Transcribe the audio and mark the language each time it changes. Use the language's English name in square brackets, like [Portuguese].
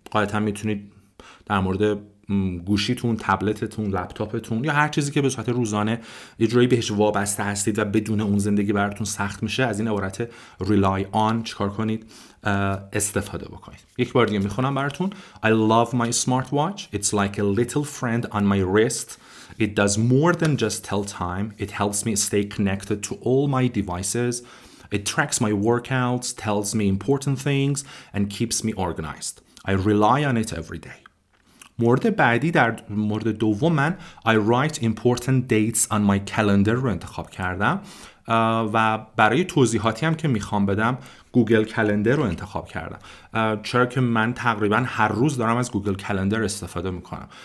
[Persian] غالبا میتونید در مورد گوشیتون، تبلتتون، لپتاپتون یا هر چیزی که به صورت روزانه یه جوری بهش وابسته هستید و بدون اون زندگی براتون سخت میشه، از این عبارت [English] rely on [Persian] چیکار کنید؟ استفاده بکنید. یک بار دیگه میخونم براتون. [English] I love my smartwatch. It's like a little friend on my wrist. It does more than just tell time. It helps me stay connected to all my devices. It tracks my workouts, tells me important things, and keeps me organized. I rely on it every day. [Persian] مورد بعدی در مورد دوم من [English] I write important dates on my calendar [Persian] رو انتخاب کردم و برای توضیحاتی هم که میخوام بدم گوگل کلندر رو انتخاب کردم، چرا که من تقریبا هر روز دارم از گوگل کلندر استفاده میکنم.